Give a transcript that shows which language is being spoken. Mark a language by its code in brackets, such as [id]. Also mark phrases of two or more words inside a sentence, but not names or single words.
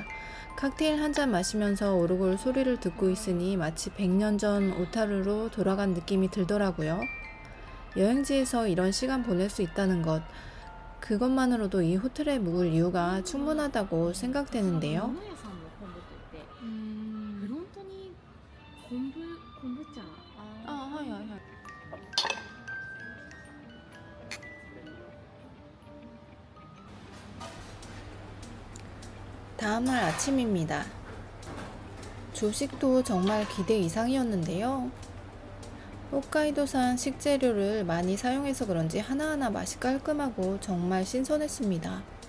[ko] 칵테일 한 잔 마시면서 오르골 소리를 듣고 있으니 마치 100년 전 오타루로 돌아간 느낌이 들더라고요. 여행지에서 이런 시간 보낼 수 있다는 것, 그것만으로도 이 호텔에 묵을 이유가 충분하다고 생각되는데요. [ja] 物屋さんの昆布って言ってフロントに昆布茶 [ko] 아, 하이. 다음날 아침입니다. 조식도 정말 기대 이상이었는데요. 홋카이도산 식재료를 많이 사용해서 그런지 하나하나 맛이 깔끔하고 정말 신선했습니다.